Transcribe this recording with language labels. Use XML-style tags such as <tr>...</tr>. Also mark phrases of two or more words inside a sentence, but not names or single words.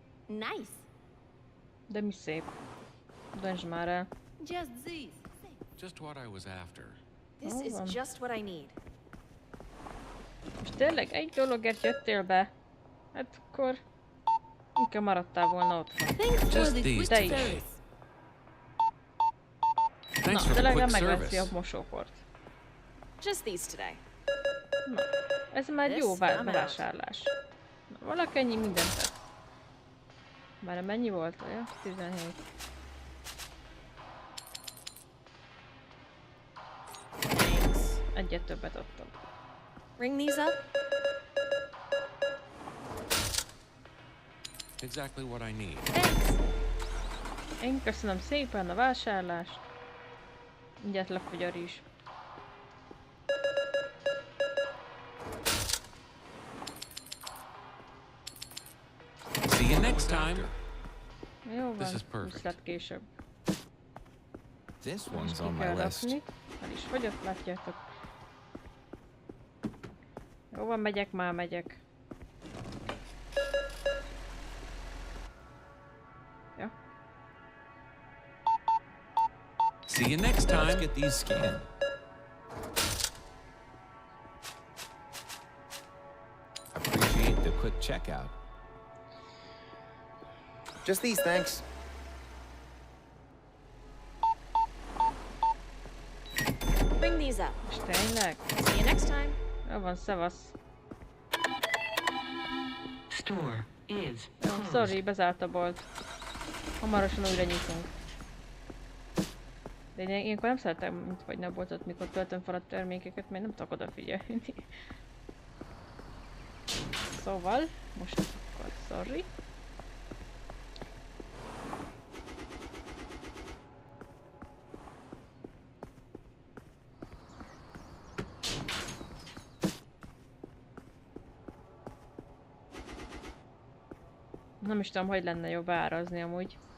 <en>Nice.</en> <hu>De mi szép. Döntsd már el.</hu> <en>Just these. Just what I was after. This Hold is on. just what I need.</en> <hu>Most tényleg egy dologért jöttél be? Hát akkor... inkább maradtál volna otthon.</hu> <en>Thanks for Just the these quick today. service. Thanks</en> <hu>Na,</hu> <en>for</en> <hu>de</hu> <en>the</en> <hu>legalább</hu> <en>quick</en> <hu>megveszi a</hu> <en>service.</en> <hu>mosóport.</hu> <en>Just these today.</en> <hu>Na, ez már egy</hu> <en>This</en> <hu>jó</hu> <en>I'm out.</en> <hu>bevásárlás. Na, valaki ennyi mindent tett. Már mennyi volt? Olyan? 17.</hu> <en>Thanks.</en> <hu>Egyet többet adtam.</hu> <en>Ring these up. Exactly what I need. Thanks.</en> <hu>Én köszönöm szépen a vásárlást. Mindjárt lefogyar is.</hu> <en>See you next time.</en> <hu>Jó</hu> <en>This</en> <hu>van,</hu> <en>is perfect.</en> <hu>viszlát később.</hu> <en>This</en> <hu>Most</hu> <en>one's</en> <hu>ki</hu> <en>on my</en> <hu>kell</hu> <en>list.</en> <hu>rakni. El is fogyott, látjátok. Jó van, megyek, már megyek. Ja.</hu> <en>See you next Let's time. get these scanned. Appreciate the quick checkout. Just these, thanks. Ring these up.</en> <hu>És tényleg?</hu> <en>See you next time.</en> <hu>Jó van, szevasz.</hu> <en>Store is</en> <hu>Jó,</hu> <en>closed.</en> <hu>sorry, bezárt a bolt. Hamarosan újra nyitunk. De én ilyenkor nem szeretem, mint vagy a boltot, mikor töltöm fel a termékeket, mert nem tudok odafigyelni. Szóval, most akkor sorry. Nem is tudom, hogy lenne jobb árazni amúgy.</hu>